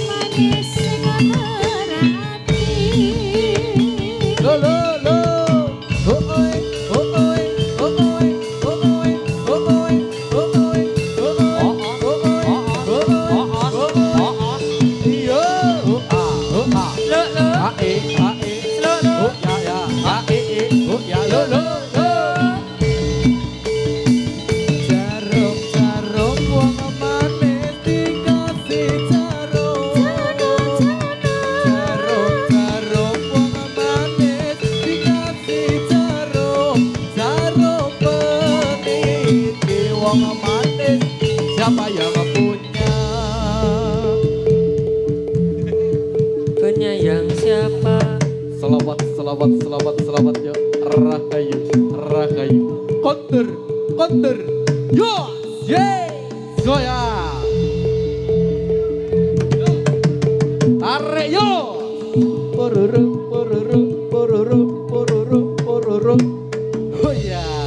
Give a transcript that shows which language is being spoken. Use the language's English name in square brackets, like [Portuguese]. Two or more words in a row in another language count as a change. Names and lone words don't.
[Javanese] manis sing ngerati. Lo lo lo. Oh oi, oh oi, oh oi, oh oi, oh oi, oh oi, oh oi, iya, oh ah, Lo lo ae, lo lo oh ya, ae, oh ya, lo lo lo. [Indonesian] Jarum jarum [Javanese] wong manis [Indonesian] dikasih jarum. Jarum jarum [Javanese] wong manis [Indonesian] dikasih jarum. Jarum peniti [Javanese] wong manis [Indonesian] siapa yang punya? penyayang siapa? Selawat selawat selawat selawat ya Rahayu Rahayu Konter Konter Yos Yeay Goya Tarik yo Pororo pororo pororo pororo pororo Oh ya